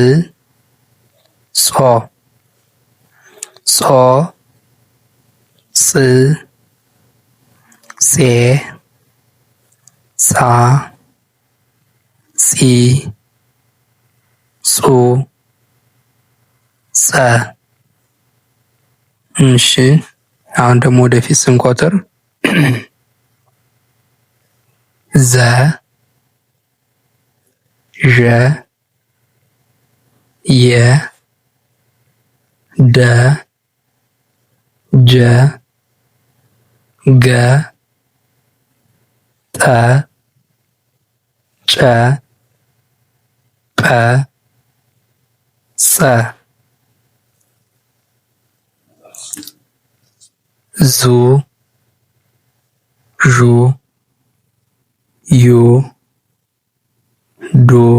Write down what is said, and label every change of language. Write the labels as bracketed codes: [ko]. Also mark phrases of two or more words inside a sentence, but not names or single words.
[am] ጾ ጾ ጽ ጼ ጻ ጺ ጹ ጸ። እሺ አሁን ደግሞ ወደፊት ስንቆጥር ዘ ዠ የ ደ ጀ ገ ጠ ጨ ጰ ጸ ዙ ዡ ዩ ዱ